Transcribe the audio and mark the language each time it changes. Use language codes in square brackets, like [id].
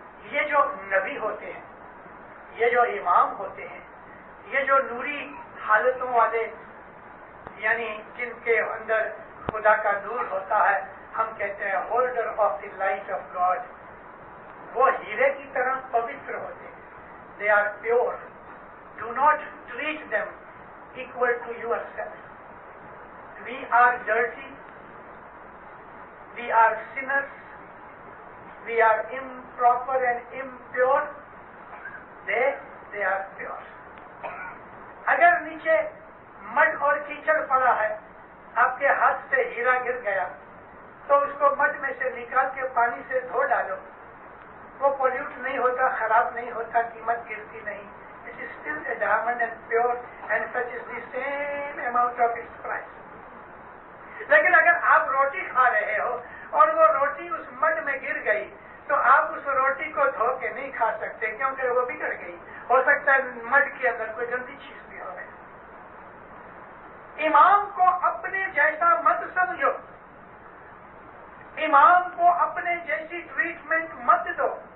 [ur] یہ جو نبی ہوتے ہیں، یہ جو امام ہوتے ہیں، یہ جو نوری حالتوں والے، یعنی جن کے اندر خدا کا نور ہوتا ہے، ہم کہتے ہیں [en] holder of the light of God, [ur] وہ ہیرے کی طرح پوتر ہوتے ہیں۔ [en] They are pure. Do not treat them equal to yourself. We are dirty. We are sinners. We are improper and impure. They are pure. [ur] اگر نیچے مڈ اور کیچڑ پڑا ہے، آپ کے ہاتھ سے ہیرا گر گیا، تو اس کو مڈ میں سے نکال کے پانی سے دھو ڈالو، وہ پولیوٹ نہیں ہوتا، خراب نہیں ہوتا، قیمت گرتی نہیں، [en] it is still a diamond and pure and fetches the same amount of its price. [ur] لیکن اگر آپ روٹی کھا رہے ہو اور وہ روٹی اس مڈ میں گر گئی تو آپ اس روٹی کو دھو کے نہیں کھا سکتے کیونکہ وہ بگڑ گئی. ہو سکتا ہے مڈ کے اندر کوئی گندی چیز بھی ہو. امام کو اپنے جیسا مت سمجھو, امام کو اپنے جیسی ٹریٹمنٹ مت دو.